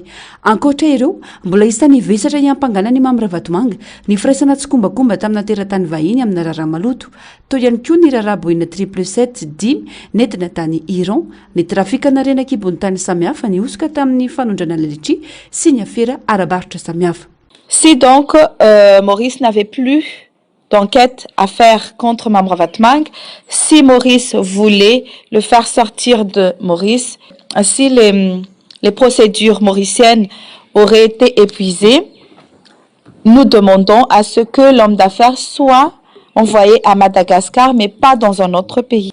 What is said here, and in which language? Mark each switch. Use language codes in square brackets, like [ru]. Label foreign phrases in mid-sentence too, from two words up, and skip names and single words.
[mg] Ankoatra ireo mbola isan'ny vesatra iampangana ny Mamoravatomanga ny firaisana tsikombakomba tamina teratany vahiny amin'ny raharaha maloto toy ihany koa ny raharaha Boeing 777 nentina tany Iran ny trafika narenaka ibony tany samihafa ny osika tamin'ny fanondrana lalitry sy ny afera arabaritra samihafa. [fr] Si donc Maurice n'avait plus d'enquête à faire contre Mamoravatomanga, si Maurice voulait le faire sortir de Maurice, si les procédures mauriciennes auraient été épuisées, nous demandons à ce que l'homme d'affaires soit envoyé à Madagascar, mais pas dans un autre pays.